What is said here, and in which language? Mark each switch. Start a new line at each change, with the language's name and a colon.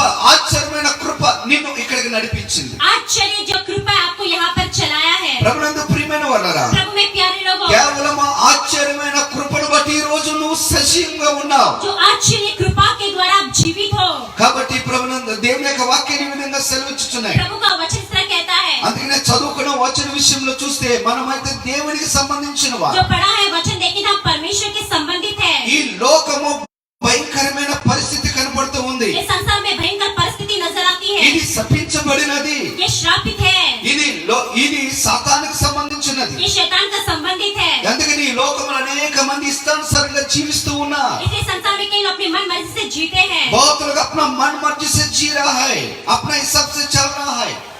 Telugu: ఆశ్చర్యమైన కృప నిన్ను ఇక్కడికి నడిపించింది.
Hindi: आश्चर्य जो कृपा आपको यहाँ पर चलाया है।
Telugu: ప్రభునందు ప్రియమైన వాళ్ళారా,
Hindi: प्रभु में प्यारे लोगों,
Telugu: కేవలం ఆశ్చర్యమైన కృపను బట్టి ఈ రోజు నువ్వు సజీవంగా ఉన్నావు.
Hindi: जो आश्चर्य कृपा के द्वारा आप जीवित हो।
Telugu: కాబట్టి ప్రభునందు దేవుని యొక్క వాక్యాన్ని ఈ విధంగా సెలవిచ్చుచున్నాయి.
Hindi: प्रभु का वचन इस तरह कहता है।
Telugu: అందుకనే చదువుకున్న వచన విషయంలో చూస్తే మనమైతే దేవునికి సంబంధించిన వారు.
Hindi: जो पढ़ा है वचन देखें, हम परमेश्वर के संबंधित है।
Telugu: ఈ లోకము భయంకరమైన పరిస్థితి కనబడుతూ ఉంది.
Hindi: ये संसार में भयंकर परिस्थिति नजर आती है।
Telugu: ఇది శపించబడినది.
Hindi: ये श्रापित है।
Telugu: ఇది సాతానికి సంబంధించినది.
Hindi: ये शैतान का संबंधित है।
Telugu: అందుకని ఈ లోకంలో అనేక మంది ఇష్టానుసారంగా జీవిస్తూ ఉన్నారు.
Hindi: इसलिए संसार में कई लोग अपनी मन मर्जी से जीते हैं। बहुत लोग अपना मन मर्जी से जी रहा है, अपना हिसाब से चल रहा है.